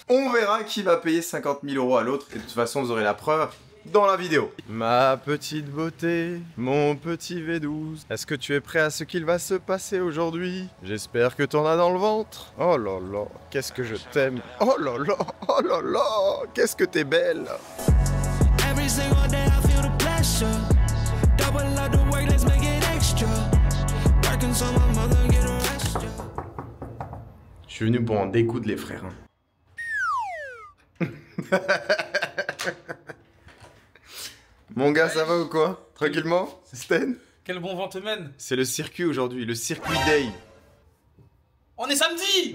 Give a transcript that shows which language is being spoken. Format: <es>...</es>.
<fr>On verra qui va payer 50 000 € à l'autre. Et de toute façon, vous aurez la preuve dans la vidéo. Ma petite beauté, mon petit V12. Est-ce que tu es prêt à ce qu'il va se passer aujourd'hui? J'espère que t'en as dans le ventre. Oh là là, qu'est-ce que je t'aime. Oh là là, qu'est-ce que t'es belle.</fr> <en>Every single day I feel the pleasure. Double up the work, let's make it extra. Working so my mother get a rest.</en> <fr>Je suis venu pour en découdre les frères. Hein. Mon gars, ça va ou quoi? Tranquillement? C'est Sten? Quel bon vent te mène? C'est le circuit aujourd'hui, le circuit day. On est samedi!</fr>